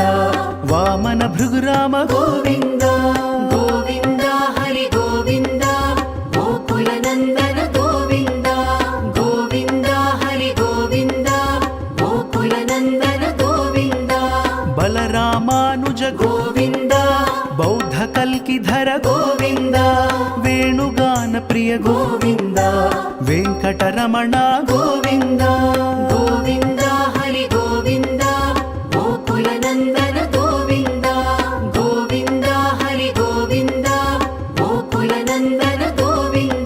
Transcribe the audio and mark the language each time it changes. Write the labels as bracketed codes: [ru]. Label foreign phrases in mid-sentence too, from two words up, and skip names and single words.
[te] వామన భృగురామ గోవింద గోవింద హరి గోవింద గోకుల నందన గోవింద గోవింద హరి గోవింద గోకుల నందన గోవింద బలరామానుజ ರಾಮಾನುಜ [kn] ಗೋವಿಂದ ಬೌದ್ಧ ಕಲ್ಕಿಧರ ಗೋವಿಂದ ವೇಣುಗಾನ ಪ್ರಿಯ ಗೋವಿಂದ ವೆಂಕಟರಮಣ ಗೋವಿಂದ ಗೋವಿಂದ ಹರಿ ಗೋವಿಂದ ಗೋಕುಲನಂದನ ಗೋವಿಂದ ಗೋವಿಂದ ಹರಿ ಗೋವಿಂದ ಗೋಕುಲನಂದನ ಗೋವಿಂದ